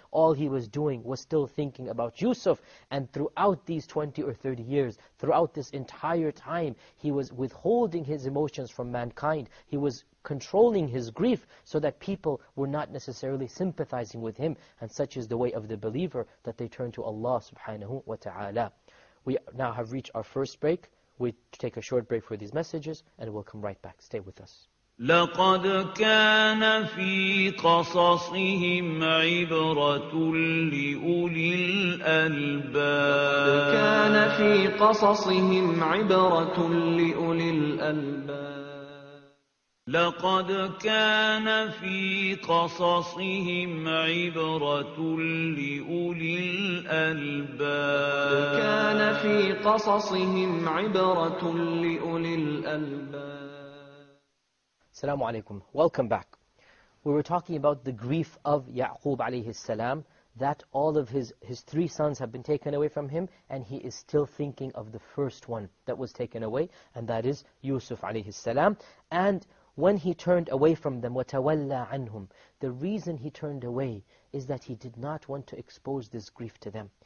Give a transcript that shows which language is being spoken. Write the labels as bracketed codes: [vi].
[en] All he was doing was still thinking about Yusuf. And throughout these 20 or 30 years, throughout this entire time, he was withholding his emotions from mankind. He was controlling his grief so that people were not necessarily sympathizing with him. And such is the way of the believer that they turn to Allah subhanahu wa ta'ala. We now have reached our first break. We take a short break for these messages and we'll come right back. Stay with us. [ar] لقد كان في قصصهم عبرة لأولي الألباب. كان في قصصهم عبرة لأولي الألباب. لقد كان في قصصهم عبرة لأولي الألباب. كان في قصصهم عبرة لأولي الألباب. [en] Assalamu alaikum. Welcome back. We were talking about the grief of Ya'qub alayhi salam, that all of his three sons have been taken away from him, and he is still thinking of the first one that was taken away, and that is Yusuf alayhi salam. And when he turned away from them, [ar] وَتَوَلَّى عَنْهُمْ [en] The reason he turned away is that he did not want to expose this grief to them.